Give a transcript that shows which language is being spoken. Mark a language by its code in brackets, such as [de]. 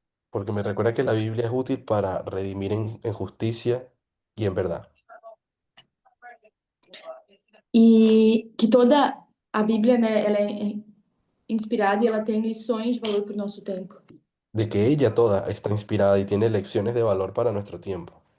[es] porque me recuerda que la Biblia es útil para redimir en justicia y en verdad. [pt] e que toda a Bíblia, né, ela é inspirada e ela tem lições de valor para o nosso tempo. [es] De que ella toda está inspirada y tiene lecciones de valor para nuestro tiempo.